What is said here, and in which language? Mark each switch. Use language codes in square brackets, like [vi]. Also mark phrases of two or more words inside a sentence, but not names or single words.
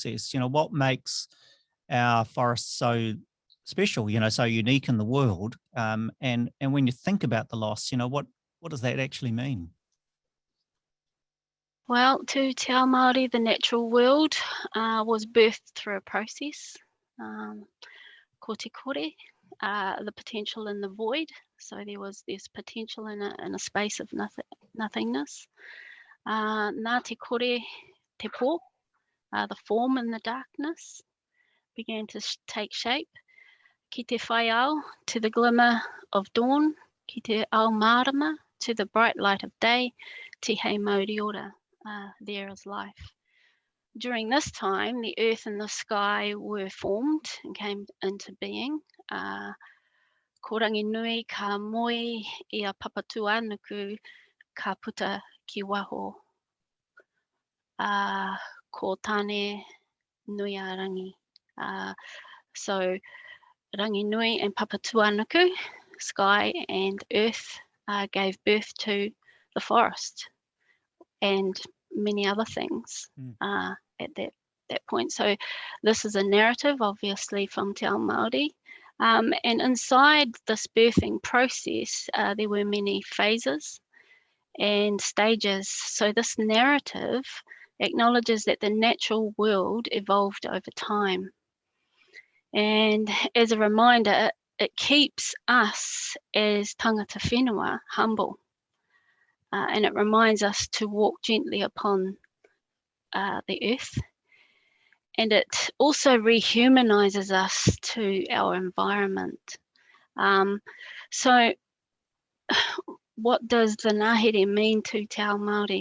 [en] You know, what makes our forests so special, you know, so unique in the world? And when you think about the loss, you know, what does that actually mean? Well, to [mi] Te Ao Māori, [en] the natural world was birthed through a process. [mi] Ko te kore, [en] the potential in the void. So there was this potential in a space of nothingness. [mi] Nā te kore te pō, [en] the form in the darkness began to take shape. [mi] Ki te whai ao, [en] to the glimmer of dawn. [mi] Ki te ao mārama, [en] to the bright light of day. [mi] Te hei mauri ora, [en] there is life. During this time, the earth and the sky were formed and came into being. [mi] Ko rangi nui ka moe ia papatu anuku ka puta ki waho. Ko tāne nui a rangi. [en] So rangi nui and papatu anuku, sky and earth, gave birth to the forest and many other things at that point. So this is a narrative, obviously, from [mi] Te Ao Māori. [en] And inside this birthing process, there were many phases and stages. So this narrative acknowledges that the natural world evolved over time. And as a reminder, it keeps us as [mi] tangata whenua [en] humble. And it reminds us to walk gently upon the earth. And it also rehumanizes us to our environment. So what does the ngāhere mean to [mi] Te Ao Māori?